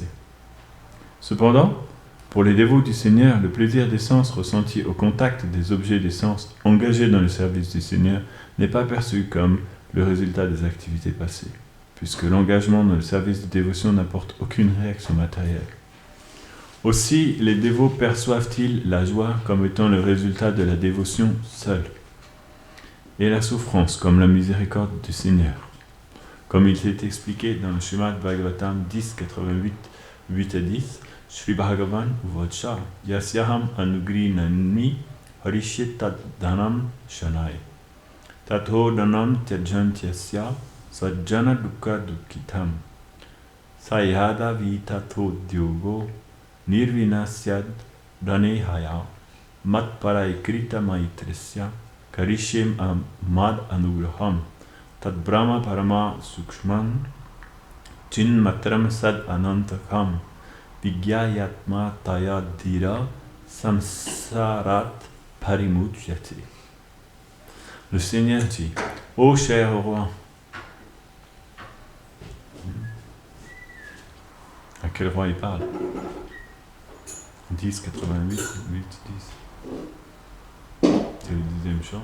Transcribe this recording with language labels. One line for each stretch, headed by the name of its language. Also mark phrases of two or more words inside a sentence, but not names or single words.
French: Cependant, pour les dévots du Seigneur, le plaisir des sens ressenti au contact des objets des sens engagés dans le service du Seigneur n'est pas perçu comme le résultat des activités passées, puisque l'engagement dans le service de dévotion n'apporte aucune réaction matérielle. Aussi, les dévots perçoivent-ils la joie comme étant le résultat de la dévotion seule, et la souffrance comme la miséricorde du Seigneur. Comme il est expliqué dans le Srimad Bhagavatam 10, 88, 8 et 10,
Sanskrit: श्री भगवान् उवाच यस्याहम् अनुगृह्णामि हरिष्ये तत् धनम् शनैः ततो धनं त्यजन्त्यस्य सज्जना दुःख दुःखितम् स यदा वितथो द्योगो निर्विण्णः स्याद् धने हया मत्परैःकृत मैत्रस्य करिष्ये मद् अनुग्रहम् तद् ब्रह्म परमं सूक्ष्मं चिन् मात्रं सद् अनन्तकम् विज्ञायात्मा तया धीरः संसारात् परिमुच्यते.
French: Le Seigneur dit: Ô cher roi, à quel roi il parle? 10, 88, 8, 10. C'est le 10e chant.